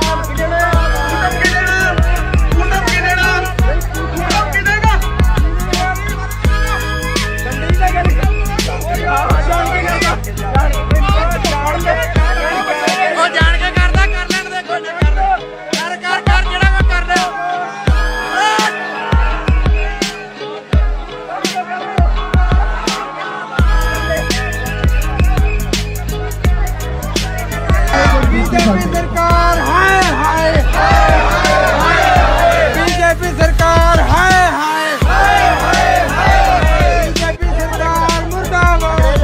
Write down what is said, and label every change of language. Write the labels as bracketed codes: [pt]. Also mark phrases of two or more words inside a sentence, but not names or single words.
[pa] ਉਹ ਜਾਣ ਕੇ ਕਰਦਾ ਕਰ ਲੈਣ ਦੇ ਕੋਈ ਚੱਕਰ ਕਰ ਜਿਹੜਾ ਕੋਈ ਕਰਦਾ [hi] बीजेपी सरकार हाय हाय बीजेपी सरकार हाय हाय बीजेपी सरकार मुर्दाबाद